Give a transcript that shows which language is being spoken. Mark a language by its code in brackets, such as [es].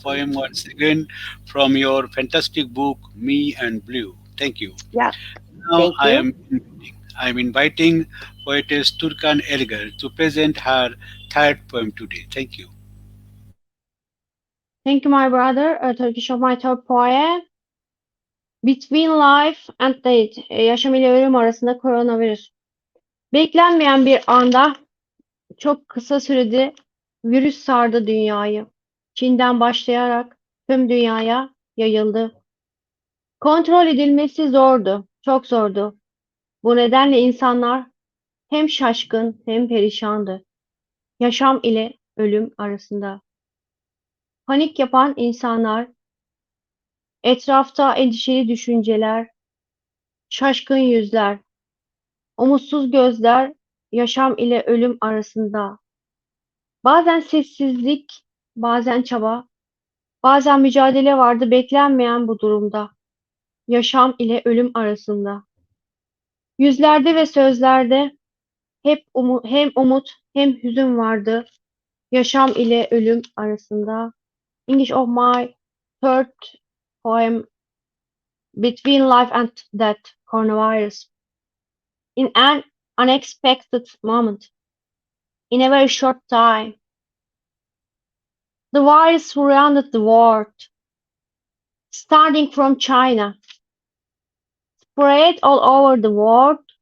[en] poem once again from your fantastic book, Me and Blue. Thank you. Yeah, Now thank you. I am inviting poetess Turkan Ergor to present her third poem today. Thank you. Thank you, my brother. Turkish of my third poem. Between Life and Death. [tr] Yaşam ile ölüm arasında koronavirüs. Beklenmeyen bir anda çok kısa sürede virüs sardı dünyayı. Çin'den başlayarak tüm dünyaya yayıldı. Kontrol edilmesi zordu, çok zordu. Bu nedenle insanlar hem şaşkın hem perişandı. Yaşam ile ölüm arasında. Panik yapan insanlar, etrafta endişeli düşünceler, şaşkın yüzler, umutsuz gözler, yaşam ile ölüm arasında. Bazen sessizlik, bazen çaba, bazen mücadele vardı beklenmeyen bu durumda. Yaşam ile ölüm arasında. Yüzlerde ve sözlerde hem umut hem hüzün vardı. Yaşam ile ölüm arasında. [en] English of my third poem, Between Life and Death, Coronavirus. In an unexpected moment, in a very short time, the virus surrounded the world, starting from China, spread all over the world.